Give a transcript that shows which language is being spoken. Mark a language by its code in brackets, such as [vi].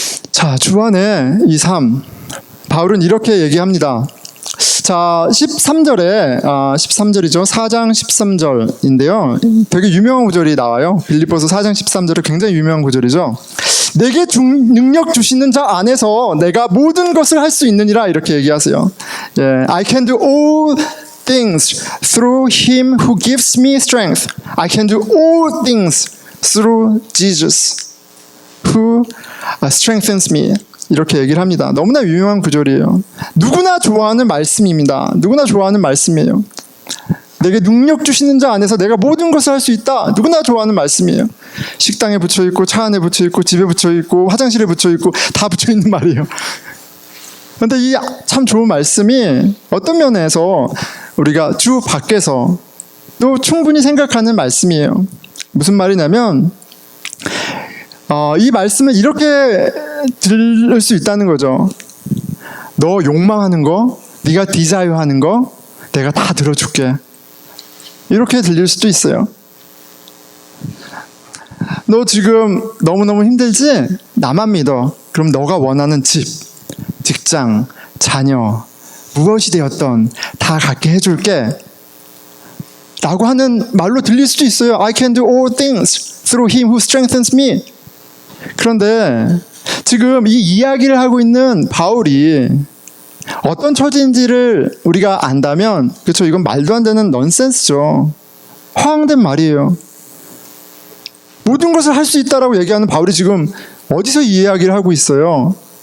[ko] 자, 주 안에 이 삶, 바울은 이렇게 얘기합니다. 자, 13절이죠. 4장 13절인데요. 되게 유명한 구절이 나와요. 빌립보서 4장 13절은 굉장히 유명한 구절이죠. 내게 능력 주시는 자 안에서 내가 모든 것을 할 수 있느니라 이렇게 얘기하세요. [en] I can do all things through him who gives me strength. I can do all things through Jesus who strengthens me. [ko] 이렇게 얘기를 합니다. 너무나 유명한 구절이에요. 누구나 좋아하는 말씀입니다. 누구나 좋아하는 말씀이에요. 내게 능력 주시는 자 안에서 내가 모든 것을 할 수 있다. 누구나 좋아하는 말씀이에요. 식당에 붙여있고 차 안에 붙여있고 집에 붙여있고 화장실에 붙여있고 다 붙여있는 말이에요. 그런데 이 참 좋은 말씀이 어떤 면에서 우리가 주 밖에서 또 충분히 생각하는 말씀이에요. 무슨 말이냐면 이 말씀을 이렇게 들을 수 있다는 거죠. 너 욕망하는 거, 네가 디자이어하는 거 내가 다 들어줄게. 이렇게 들릴 수도 있어요. 너 지금 너무너무 힘들지? 나만 믿어. 그럼 너가 원하는 집, 직장, 자녀, 무엇이 되었던 다 갖게 해줄게. 라고 하는 말로 들릴 수도 있어요. [en] I can do all things through him who strengthens me. [ko] 그런데 지금 이 이야기를 하고 있는 바울이 어떤 처지인지를 우리가 안다면, 그렇죠, 이건 말도 안 되는 넌센스죠. 허황된 말이에요. 모든 것을 할 수 있다라고 얘기하는 바울이 지금 어디서 이 이야기를 하고 있어요?